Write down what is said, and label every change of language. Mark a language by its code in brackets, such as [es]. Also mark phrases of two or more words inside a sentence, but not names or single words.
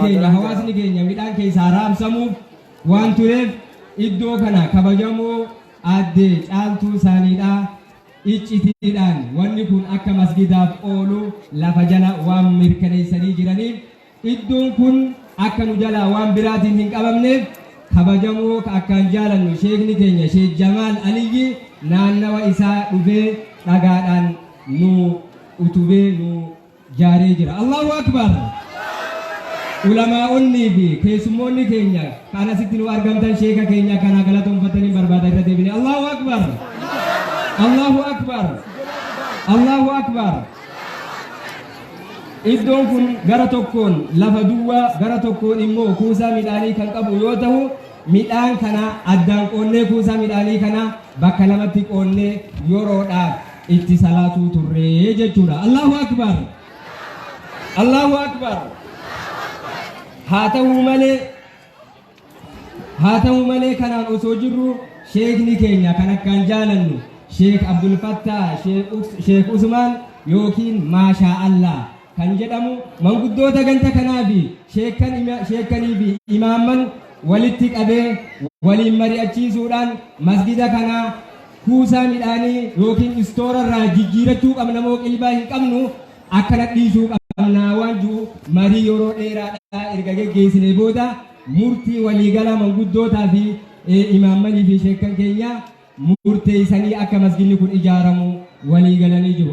[om] keenya hawaasni keenya midhaan keessaa raabsamuuf waan tureef iddoo kana kabajamoo addee caaltuu isaaniidhaa iccitiidhaan wanni kun akka masgidaaf oolu lafa jala waan mirkaneessanii jiraniif iddoon kun akka nu jalaa waan biraatiin hin qabamneef kabajamoo akkaan jaalannu sheekni keenya Sheek Jamaal Aliyyi naannawa isaa dhufee dhagaadhaan nu utubee nu jaaree jira. [ar] الله أكبر. [om] Ulamaa'onnii fi keessummoonni keenya kan asitti nu argamtan sheeka keenya kana galatoonfatanii barbaada irra deebine. [ar] الله أكبر. الله أكبر. الله أكبر. [om] Iddoon kun gara tokkoon lafa duwwaa gara tokkoon immoo kuusaa midhaanii kan qabu yoo ta'u midhaan kana addaan qoonnee kuusaa midhaanii kana bakka lamatti qoonnee yeroodhaaf itti salaatuu turree jechuudha. [ar] الله أكبر. الله أكبر. [om] Haa ta'u malee kanaan osoo jirru sheekni keenya kan akkaan jaalannu Sheek Abdul Fattah Sheek Usmaan yookiin [ar] ما شاء الله [om] kan jedhamu manguddoota ganta kanaa fi sheekanii fi imaamman walitti qabee waliin mari'achiisuudhaan masgida kanaa kuusaa midhaanii yookiin istoorarraa jijjiirachuu qabna moo qilbaa hin qabnu akkana dhiisuu qabna waan jiru marii yeroo dheeraadhaa erga geggeessine booda murtii waliigala manguddootaa fi imaammanii fi sheekan keenya murteessanii akka masginni kun ijaaramu waliigalanii jiru.